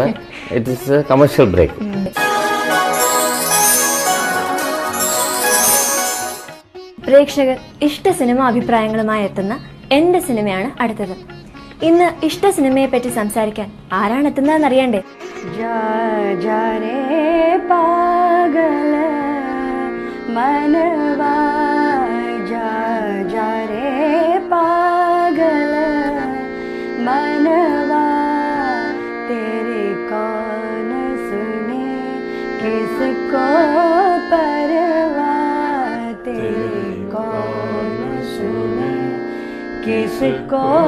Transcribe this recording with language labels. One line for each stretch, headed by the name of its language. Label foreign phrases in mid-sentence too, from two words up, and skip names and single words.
English: It is a commercial break.
Malayalam: പ്രേക്ഷകർ ഇഷ്ട സിനിമ അഭിപ്രായങ്ങളുമായി എത്തുന്ന എൻ്റെ സിനിമയാണ് അടുത്തത്. ഇന്ന് ഇഷ്ട സിനിമയെ പറ്റി സംസാരിക്കാൻ ആരാണ് എത്തുന്നതെന്ന് അറിയണ്ടേ?
Hindi: मनवा तेरे कौन सुने किसको परवा, तेरे कौन सुने किसको